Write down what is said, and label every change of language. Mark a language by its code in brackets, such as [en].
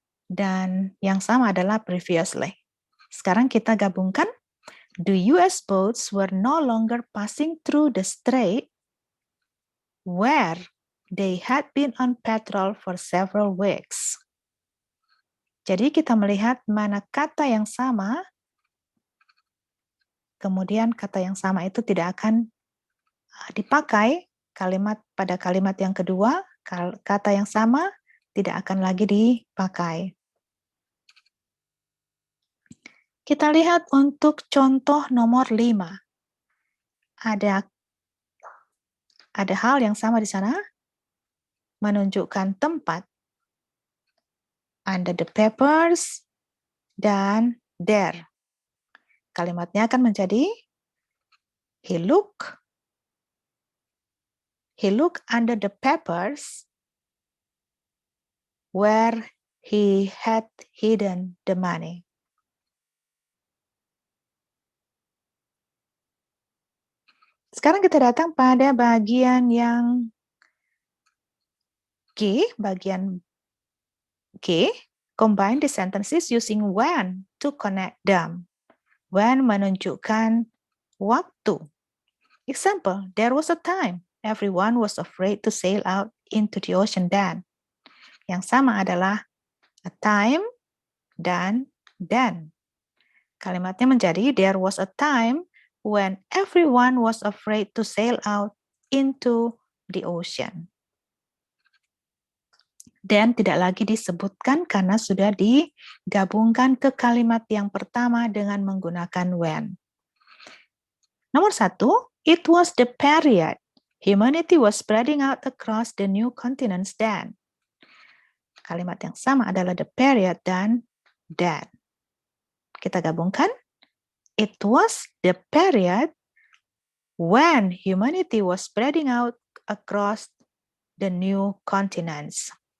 [id] Dan yang sama adalah previously. Sekarang kita gabungkan. [en] The US boats were no longer passing through the strait where they had been on patrol for several weeks. [id] Jadi kita melihat mana kata yang sama, kemudian kata yang sama itu tidak akan dipakai pada kalimat yang kedua, kata yang sama tidak akan lagi dipakai. Kita lihat untuk contoh nomor 5. Ada hal yang sama di sana, menunjukkan tempat. [en] Under the papers dan there. [id] Kalimatnya akan menjadi, [en] he looked under the papers where he had hidden the money. [id] Sekarang kita datang pada bagian yang G, bagian G. [en] Combine the sentences using when to connect them. [id] When menunjukkan waktu. [en] Example, there was a time everyone was afraid to sail out into the ocean then. [id] Yang sama adalah [en] a time [id] dan then. Kalimatnya menjadi, [en] there was a time when everyone was afraid to sail out into the ocean. [id] Dan tidak lagi disebutkan karena sudah digabungkan ke kalimat yang pertama dengan menggunakan when. Nomor 1, [en] it was the period humanity was spreading out across the new continents then. [id] Kalimat yang sama adalah [en] the period [id] dan then. Kita gabungkan. [en] It was the period when humanity was spreading out across the new continents.